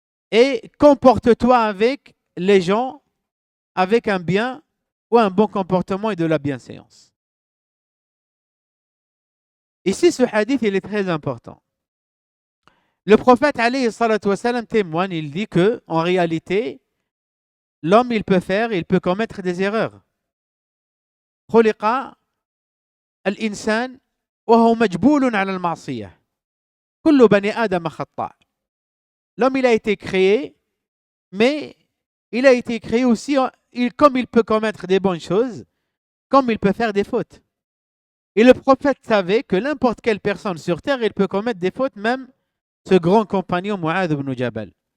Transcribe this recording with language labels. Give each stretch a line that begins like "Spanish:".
French: Et comporte-toi avec les gens avec un bien ou un bon comportement et de la bienséance. Ici, ce hadith, il est très important. Le prophète, alayhi salatu wa sallam, témoigne, il dit que, en réalité, l'homme, il peut commettre des erreurs.
Arabic: خلق الإنسان وهو مجبول على المعصية. كل بني آدم خطاء.
French: L'homme, il a été créé, mais il a été créé aussi, comme il peut commettre des bonnes choses, comme il peut faire des fautes. Et le prophète savait que n'importe quelle personne sur terre, il peut commettre des fautes, même ce grand compagnon Mu'adh ibn Jabal.